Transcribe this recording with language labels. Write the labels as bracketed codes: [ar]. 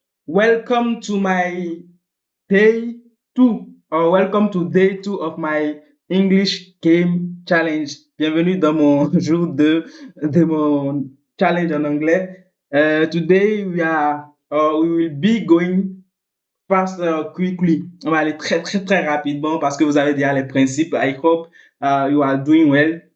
[en] Welcome to my day two, or welcome to day two of my English game challenge. [fr] Bienvenue dans mon jour 2 de mon challenge en anglais. [en] Today we will be going fast quickly. [fr] On va aller très rapidement parce que vous avez déjà les principes. [en] I hope you are doing well.